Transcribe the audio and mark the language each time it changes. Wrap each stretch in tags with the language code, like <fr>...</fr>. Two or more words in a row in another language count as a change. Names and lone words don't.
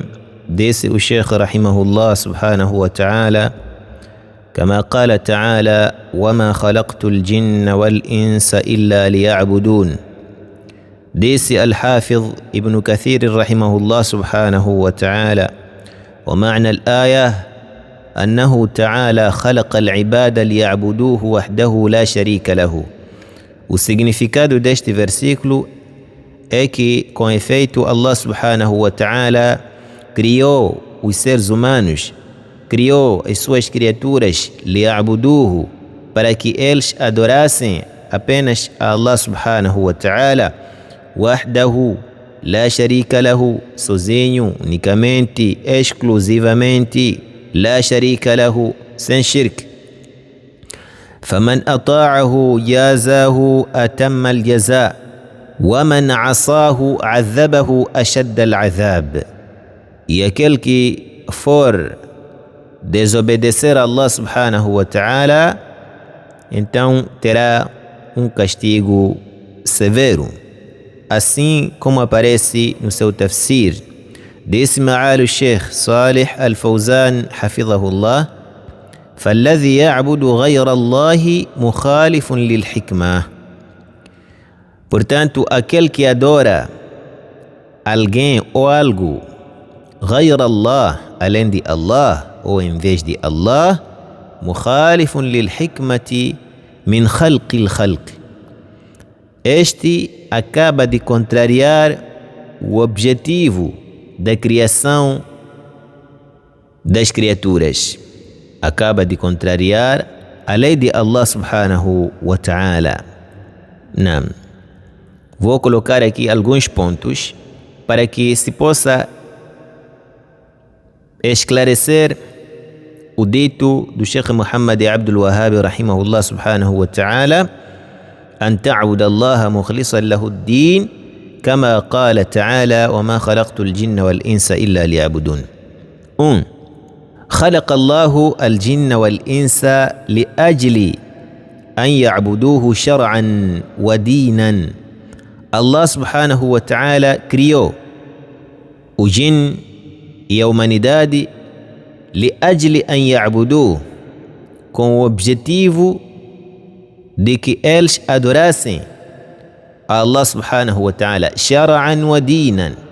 <ar>ديس الشيخ رحمه الله سبحانه وتعالى كما قال تعالى: وما خلقت الجن والإنس إلا ليعبدون. ديس الحافظ ابن كثير رحمه الله سبحانه وتعالى: ومعنى الآية أنه تعالى خلق العباد ليعبدوه وحده لا شريك له.</ar> <pt>O significado deste versículo é que, com efeito,</pt> <ar>الله سبحانه وتعالى</ar> <pt>criou os seres humanos, criou as suas criaturas, li'abuduhu, para que eles adorassem apenas a</pt> <ar>الله سبحانه وتعالى وحده لا شريك له,</ar> <pt>sozinho, unicamente, exclusivamente,</pt> <ar>لا شريك له,</ar> <pt>sem shirk.</pt> <ar>فمن أطاعه جازاه أتم الجزاء ومن عصاه عذبه أشد العذاب.</ar> <pt>E aquele que for desobedecer a</pt> <ar>الله سبحانه وتعالى,</ar> <pt>então terá castigo severo, assim como aparece no seu tafsir.</pt> <ar>Disse Ma'al al-Sheikh Salih al-Fawzan hafidhahullah: فالذي يعبد غير الله مخالف للحكمة.</ar> <pt>Portanto, aquele que adora alguém ou algo</pt> <ar>غير الله,</ar> <pt>além de Allah ou em vez de Allah,</pt> <ar>مخالف للحكمة من خلق الخلق.</ar> <pt>Este acaba de contrariar o objetivo da criação das criaturas. Acaba de contrariar a lei de</pt> <ar>الله سبحانه وتعالى.</ar> <pt>Não. Vou colocar aqui alguns pontos para que se possa esclarecer o dito do Sheikh Muhammad Abdul Wahhab</pt> <ar>رحمه الله سبحانه وتعالى: أن تعبد الله مخلصا له الدين كما قال تعالى: وما خلقت الجن والإنس إلا ليعبدون. خلق الله الجن والإنس لأجل أن يعبدوه شرعا ودينا. الله سبحانه وتعالى</ar> <pt>criou o jin e a humanidade</pt> <ar>لأجل أن يعبدوه,</ar> <pt>com o objetivo de que eles adorassem a</pt> <ar>الله سبحانه وتعالى شرعا ودينا.</ar>